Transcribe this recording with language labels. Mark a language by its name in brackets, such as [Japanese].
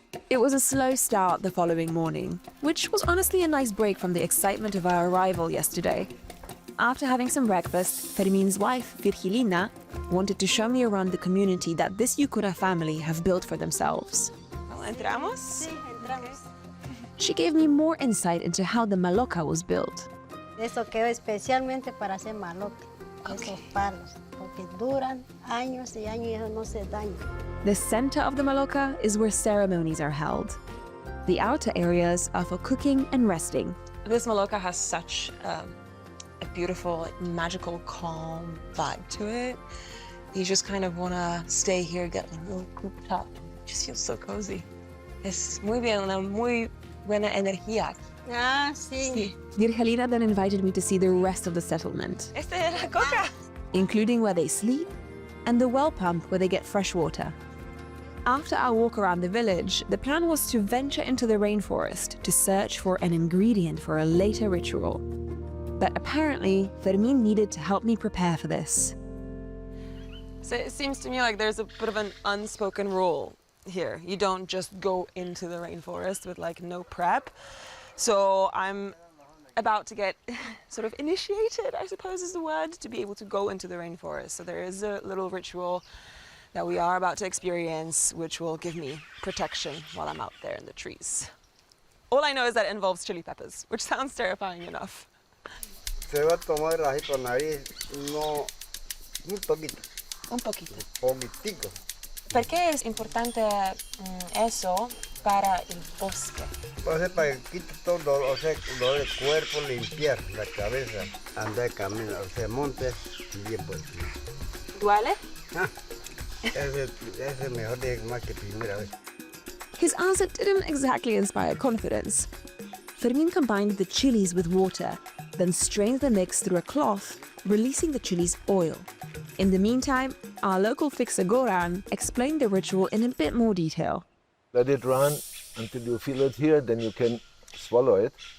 [English] It was a slow start the following morning, which was honestly a nice break from the excitement of our arrival yesterday. After having some breakfast, Fermin's wife, Virgilina, wanted to show me around the community that this Yucuna family have built for themselves. [Spanish] ¿Entramos? Sí, entramos. [English] She gave me more insight into how the maloca was built. [Spanish] Eso quedó especialmente para hacer malote, esos palos, porque duran años y años y eso no se daña. [English] The center of the maloca is where ceremonies are held. The outer areas are for cooking and resting. This maloca has such a beautiful, magical, calm vibe to it. You just kind of want to stay here, get a little cooped up. It just feels so cozy. [Spanish] Es muy bien, una muy buena energía. Ah, sí. [English] Virgilina then invited me to see the rest of the settlement, [Spanish] Esta es la coca. [English] including where they sleep and the well pump where they get fresh water. After our walk around the village, the plan was to venture into the rainforest to search for an ingredient for a later ritual. But apparently, Fermin needed to help me prepare for this. So it seems to me like there's a bit of an unspoken rule here. You don't just go into the rainforest with like no prep. So I'm about to get sort of initiated, I suppose is the word, to be able to go into the rainforest. So there is a little ritual that we are about to experience, which will give me protection while I'm out there in the trees. All I know is that it involves chili peppers, which sounds terrifying enough. [Spanish] Se va a tomar así por nariz, no, muy poquito, Un poquito. poquitico. ¿Por qué es importante eso para el bosque? Va a ser para que quite todo el dolor, o sea, el dolor del cuerpo, limpiar la cabeza, andar camino, o sea, monte, bien pues. ¿Duele? Ese es mejor de más que primera vez. [English] His answer didn't exactly inspire confidence. Fermin combined the chilies with water, then strained the mix through a cloth, releasing the chili's oil. In the meantime, our local fixer Goran explained the ritual in a bit more detail. Let it run until you feel it here, then you can swallow it.